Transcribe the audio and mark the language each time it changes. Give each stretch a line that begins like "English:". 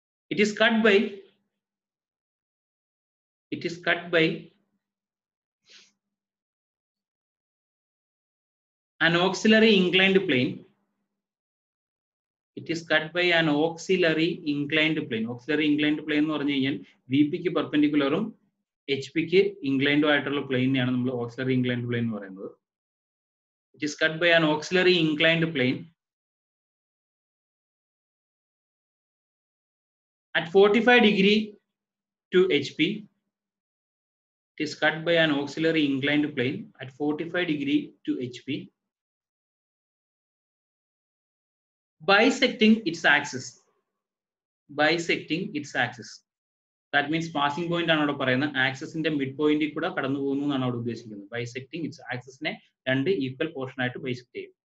English: It is cut by an auxiliary inclined plane. It is cut by an auxiliary inclined plane.
Malayalam: Auxiliary inclined plane എന്ന് പറഞ്ഞു കഴിഞ്ഞാൽ VP ക്ക് പെർപെൻഡിക്കുലറും HP ക്ക് ഇൻക്ലൈൻഡും ആയിട്ടുള്ള പ്ലെയിനെയാണ് നമ്മൾ auxiliary inclined plane എന്ന് പറയുന്നത്.
English: It is cut by an auxiliary inclined plane at 45 degree to HP. It is cut by an auxiliary inclined plane at 45 degree to HP, bisecting its axis. Bisecting its axis. That means passing point
Malayalam: ആണ് അവിടെ പറയുന്നത്. ആക്സിസിന്റെ mid പോയിന്റിൽ കൂടെ കടന്നു പോകുന്നു എന്നാണ് അവിടെ ഉദ്ദേശിക്കുന്നത്.
English: bisecting its
Malayalam: ആക്സിസിനെ രണ്ട് ഈക്വൽ പോർഷൻ ആയിട്ട് ബൈസെക്ട് ചെയ്യും.